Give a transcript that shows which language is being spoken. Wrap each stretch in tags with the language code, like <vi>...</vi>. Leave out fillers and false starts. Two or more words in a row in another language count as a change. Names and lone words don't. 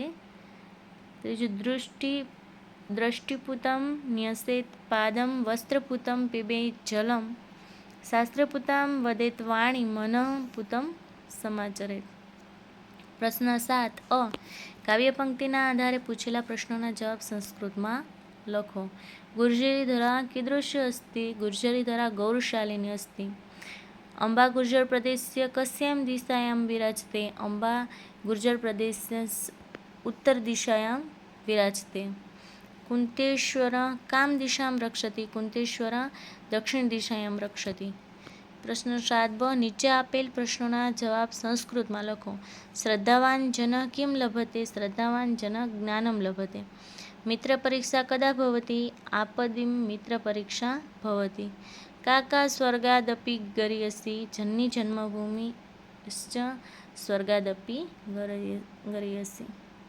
<sa>ત્રીજું दृष्टिपूतं न्यसेत् पादं वस्त्रपूतं पिबेत् जलम् शास्त्रपूतां वदेत् वाणीं मनःपूतं समाचरेत्.</sa> <gu>પ્રશ્ન 7. કાવ્યપંક્તિના આધારે પૂછેલા પ્રશ્નોના જવાબ સંસ્કૃતમાં લખો.</gu> <sa>गुर्जरीधरा कीदृशी अस्ति? गुर्जरीधरा गौरवशालिनी अस्ति। अम्बा गुर्जर प्रदेशस्य कस्यां दिशायां विराजते? अम्बा गुर्जर प्रदेशस्य उत्तर दिशायां विराजते। कुंतेश्वर कां दिशां रक्षति? कुंतेश्वर दक्षिण दिशायां रक्षति।</sa> <gu>प्रश्न 7ब નીચે આપેલ પ્રશ્નોના જવાબ સંસ્કૃતમાં લખો.</gu> <sa>श्रद्धावान जन किम् लभते? श्रद्धावान जन ज्ञानम् लभते. मित्रपरीक्षा कदा भवति? आपदिम मित्रपरीक्षा भवति. काका स्वर्गादपि गरीयसी? जननी जन्मभूमिश्च स्वर्गादपि गरीयसी.</sa>